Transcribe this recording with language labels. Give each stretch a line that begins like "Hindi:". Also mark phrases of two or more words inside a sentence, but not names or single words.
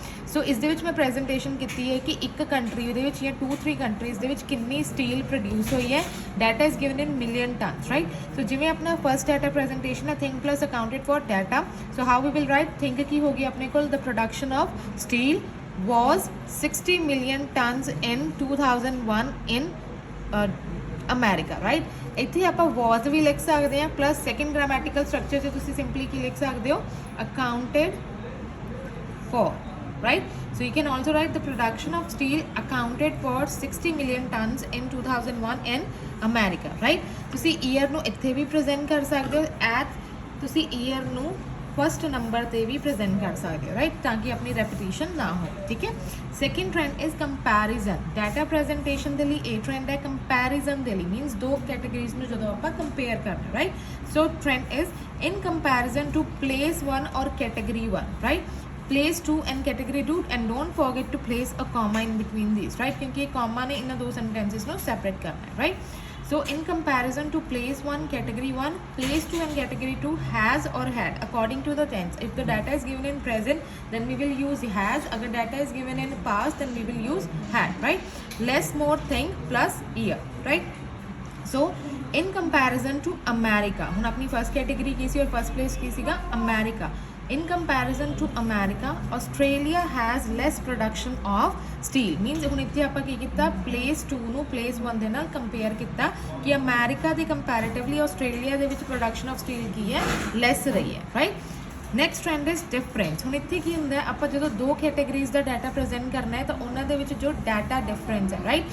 Punjabi: ਸੋ ਇਸ ਦੇ ਵਿੱਚ ਮੈਂ ਪ੍ਰੈਜ਼ੈਂਟੇਸ਼ਨ ਕੀਤੀ ਹੈ ਕਿ ਇੱਕ ਕੰਟਰੀ ਦੇ ਵਿੱਚ ਜਾਂ 2-3 ਕੰਟਰੀਜ਼ ਦੇ ਵਿੱਚ ਕਿੰਨੀ
English: steel produce
Punjabi: ਹੋਈ ਹੈ।
English: Data is given in million tons, right. ਸੋ
Punjabi: ਜਿਵੇਂ ਆਪਣਾ
English: first data presentation ਹੈ think plus accounted for data. So how we will write? ਥਿੰਕ
Punjabi: ਕੀ ਹੋਗੀ ਆਪਣੇ ਕੋਲ?
English: the production of steel was 60 million tons in 2001 in ਅਮੈਰੀਕਾ, ਰਾਈਟ।
Punjabi: ਇੱਥੇ ਆਪਾਂ was ਵੀ ਲਿਖ ਸਕਦੇ ਹਾਂ ਪਲੱਸ
English: second grammatical structure
Punjabi: 'ਚ ਤੁਸੀਂ ਸਿੰਪਲੀ ਕੀ ਲਿਖ ਸਕਦੇ ਹੋ?
English: accounted for, right? So you can also write the production of steel accounted for 60 million tons in 2001 in America, right?
Punjabi: ਤੁਸੀਂ year ਨੂੰ ਇੱਥੇ ਵੀ present ਕਰ ਸਕਦੇ ਹੋ, at ਤੁਸੀਂ year ਨੂੰ
English: first number
Punjabi: ਤੇ ਵੀ ਪ੍ਰੈਜ਼ੈਂਟ ਕਰ ਸਕਦੇ ਹੋ, ਰਾਈਟ, ਤਾਂ ਕਿ ਆਪਣੀ ਰੈਪੀਟੀਸ਼ਨ ਨਾ ਹੋ, ਠੀਕ ਹੈ।
English: Second trend is comparison. data presentation
Punjabi: ਦੇ ਲਈ ਇਹ ਟ੍ਰੈਂਡ ਹੈ, ਕੰਪੈਰੀਜ਼ਨ ਦੇ ਲਈ ਮੀਨਸ ਦੋ ਕੈਟਾਗਰੀਜ਼ ਨੂੰ ਜਦੋਂ ਆਪਾਂ ਕੰਪੇਅਰ ਕਰਨਾ, ਰਾਈਟ।
English: So trend is in comparison to place 1 or category 1, right. place 2 and category 2 and don't forget to place a comma in between these, right,
Hindi: क्योंकि comma ने इन दो sentences को separate करना है,
English: right. So in comparison to place 1 category 1, place 2 and category 2 has or had according to the tense. If the data is given in present then we will use has, अगर data is given in past then we will use had, right. Less, more, think plus year, right. So in comparison to America,
Punjabi: ਹੁਣ ਆਪਣੀ
English: first category
Punjabi: ਕੀ ਸੀ ਔਰ
English: first place
Punjabi: ਕੀ ਸੀਗਾ
English: America. In comparison to America, Australia has less production of steel.
Punjabi: Means ਹੁਣ ਇੱਥੇ ਆਪਾਂ ਕੀ ਕੀਤਾ? place 2 ਨੂੰ place 1 ਦੇ ਨਾਲ ਕੰਪੇਅਰ ਕੀਤਾ ਕਿ ਅਮਰੀਕਾ ਦੇ ਕੰਪੈਰੀਟਿਵਲੀ ਆਸਟ੍ਰੇਲੀਆ ਦੇ ਵਿੱਚ
English: production of steel
Punjabi: ਕੀ ਹੈ? ਲੈਸ ਰਹੀ ਹੈ, ਰਾਈਟ।
English: Next trend is difference.
Punjabi: ਹੁਣ ਇੱਥੇ ਕੀ ਹੁੰਦਾ? ਆਪਾਂ ਜਦੋਂ ਦੋ ਕੈਟਾਗਰੀਜ਼ ਦਾ
English: data present
Punjabi: ਕਰਨਾ ਹੈ ਤਾਂ ਉਹਨਾਂ ਦੇ ਵਿੱਚ ਜੋ
English: data difference
Punjabi: ਹੈ, ਰਾਈਟ।